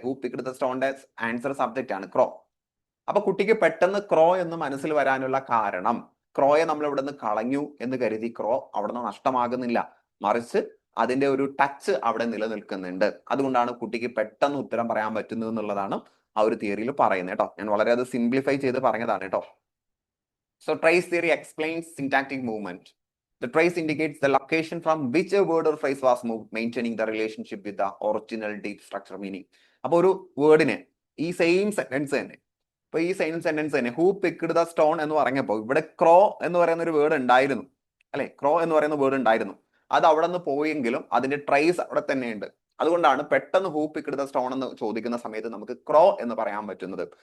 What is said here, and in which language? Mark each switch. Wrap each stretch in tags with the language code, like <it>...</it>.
<en>who picked the</en> <ml>സ്റ്റോണിന്റെ answer subject ആണ് ക്രോ. അപ്പൊ കുട്ടിക്ക് പെട്ടെന്ന് ക്രോ എന്ന് മനസ്സിൽ വരാനുള്ള കാരണം, ക്രോയെ നമ്മൾ ഇവിടെ നിന്ന് കളഞ്ഞു എന്ന് കരുതി ക്രോ അവിടെ നിന്ന് നഷ്ടമാകുന്നില്ല, മറിച്ച് അതിന്റെ ഒരു ടച്ച് അവിടെ നിലനിൽക്കുന്നുണ്ട്. അതുകൊണ്ടാണ് കുട്ടിക്ക് പെട്ടെന്ന് ഉത്തരം പറയാൻ പറ്റുന്നത് എന്നുള്ളതാണ് ആ ഒരു തിയറിയിൽ പറയുന്നത് കേട്ടോ. ഞാൻ വളരെ അത് സിംപ്ലിഫൈ ചെയ്ത് പറഞ്ഞതാണ് കേട്ടോ.</ml> <en>So trace theory explains syntactic movement. The trace indicates the location from which a word or phrase was moved, maintaining the relationship with the original deep structure meaning.</en> <ml>അപ്പോൾ ഒരു വേർഡിന് ഈ സെയിം സെന്റൻസ് തന്നെ, ഇപ്പൊ ഈ same sentence തന്നെ</ml> <en>who picked the stone</en> <ml>എന്ന് പറഞ്ഞപ്പോൾ ഇവിടെ ക്രോ എന്ന് പറയുന്ന ഒരു വേർഡ് ഉണ്ടായിരുന്നു, അല്ലെ? ക്രോ എന്ന് പറയുന്ന വേർഡ് ഉണ്ടായിരുന്നു. അത് അവിടെ നിന്ന് പോയെങ്കിലും അതിന്റെ ട്രേസ് അവിടെ തന്നെയുണ്ട്. അതുകൊണ്ടാണ് പെട്ടെന്ന്</ml> <en>who picked the stone</en> <ml>എന്ന് ചോദിക്കുന്ന സമയത്ത് നമുക്ക് ക്രോ എന്ന് പറയാൻ പറ്റുന്നത്.</ml>